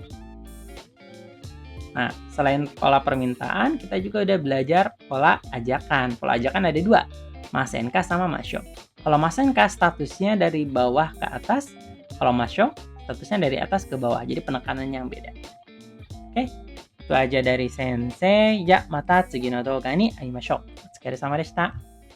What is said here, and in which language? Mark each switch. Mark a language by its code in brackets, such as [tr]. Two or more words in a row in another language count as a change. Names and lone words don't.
[id] Nah, selain pola permintaan, kita juga udah belajar pola ajakan. Pola ajakan ada 2, masenka sama masho. Kalau masenka statusnya dari bawah ke atas, kalau masho statusnya dari atas ke bawah, jadi penekanannya yang beda. Oke, itu aja dari sensei. Ya, [ja] また次の動画に会いましょう. お疲れ様でした.